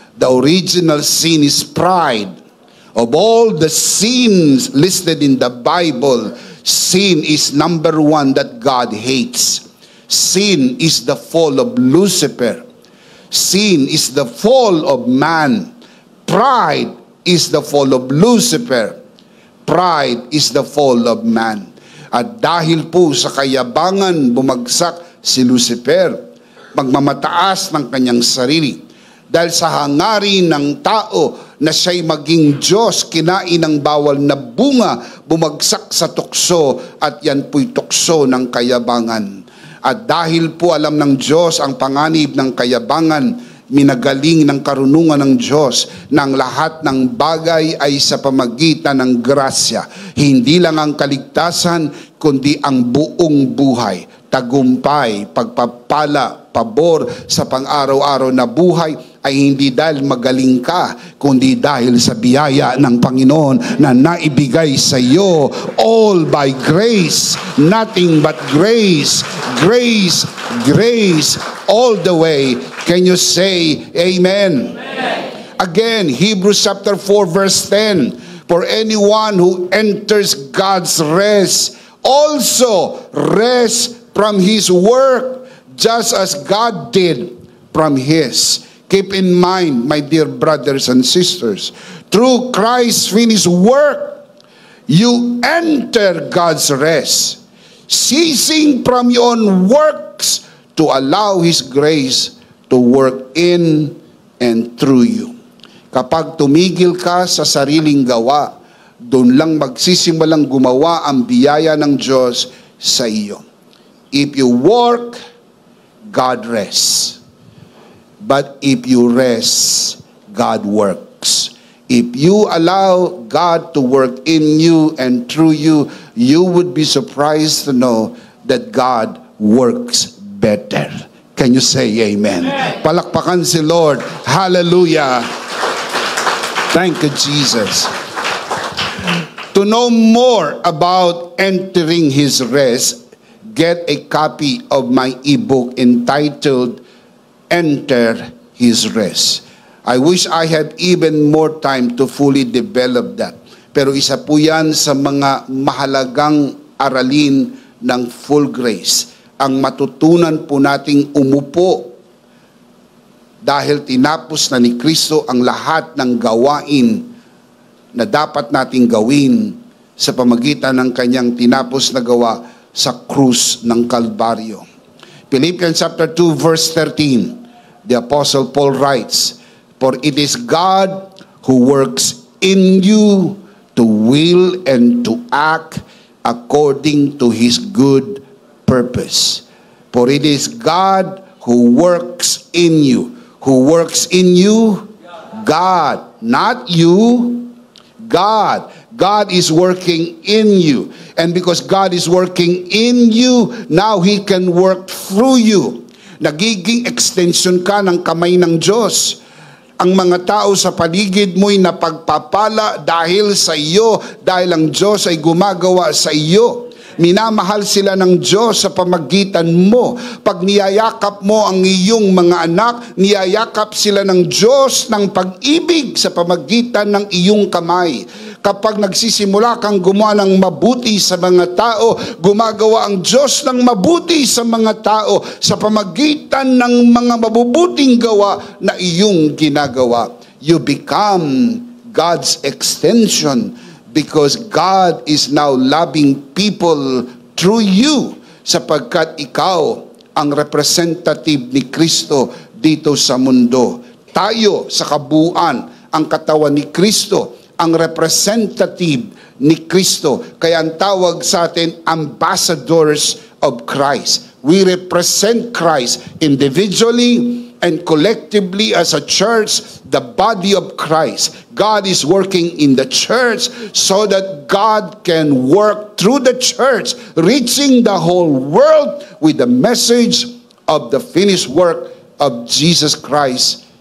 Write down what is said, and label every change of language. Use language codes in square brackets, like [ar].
[en] The original sin is pride. Of all the sins listed in the Bible, sin is number one that God hates. Sin is the fall of Lucifer. Sin is the fall of man. Pride is the fall of Lucifer. Pride is the fall of man. [tl] At dahil po sa kayabangan bumagsak si Lucifer, pagmamataas ng kanyang sarili. Dahil sa hangarin ng tao na siya'y maging Diyos, kinain ng bawal na bunga, bumagsak sa tukso, at yan po'y tukso ng kayabangan. At dahil po alam ng Diyos ang panganib ng kayabangan, minagaling ng karunungan ng Diyos na ang lahat ng bagay ay sa pamagitan ng grasya. Hindi lang ang kaligtasan, kundi ang buong buhay. Tagumpay, pagpapala, pabor sa pang-araw-araw na buhay ay hindi dahil magaling ka, kundi dahil sa biyaya ng Panginoon na naibigay sa iyo. [en] All by grace, nothing but grace, grace, grace, all the way. Can you say amen? Again, Hebrews chapter 4 verse 10. For anyone who enters God's rest also rests from his work, just as God did from his. Keep in mind, my dear brothers and sisters, through Christ's finished work, you enter God's rest, ceasing from your own works to allow His grace to work in and through you. [tl] Kapag tumigil ka sa sariling gawa, doon lang magsisimulang gumawa ang biyaya ng Diyos sa iyo. [en] If you work, God rests. But if you rest, God works. If you allow God to work in you and through you, you would be surprised to know that God works better. Can you say amen? [tl] Palakpakan si Lord. [en] Hallelujah. Thank you, Jesus. To know more about entering His rest, get a copy of my ebook entitled Enter His Rest. I wish I had even more time to fully develop that. [tl] Pero isa po yan sa mga mahalagang aralin ng full grace. Ang matutunan po nating umupo dahil tinapos na ni Kristo ang lahat ng gawain na dapat nating gawin sa pamagitan ng kanyang tinapos na gawa sa krus ng Kalbaryo. [en] Philippians chapter 2 verse 13. The Apostle Paul writes, "For it is God who works in you to will and to act according to His good purpose." For it is God who works in you. Who works in you? God, not you. God. God is working in you. And because God is working in you, now He can work through you. [tl] Nagiging extension ka ng kamay ng Diyos. Ang mga tao sa paligid mo'y napagpapala dahil sa iyo, dahil ang Diyos ay gumagawa sa iyo. Minamahal sila ng Diyos sa pamagitan mo. Pag niyayakap mo ang iyong mga anak, niyayakap sila ng Diyos ng pag-ibig sa pamagitan ng iyong kamay. Kapag nagsisimula kang gumawa ng mabuti sa mga tao, gumagawa ang Diyos ng mabuti sa mga tao sa pamagitan ng mga mabubuting gawa na iyong ginagawa. [en] You become God's extension. because God is now loving people through you, [tl] sapagkat ikaw ang representative ni Kristo dito sa mundo. Tayo sa kabuuan, ang katawan ni Kristo, ang representative ni Kristo. Kaya ang tawag sa atin, [en] ambassadors of Christ. We represent Christ individually and collectively as a church, the body of Christ. God is working in the church so that God can work through the church, reaching the whole world with the message of the finished work of Jesus Christ.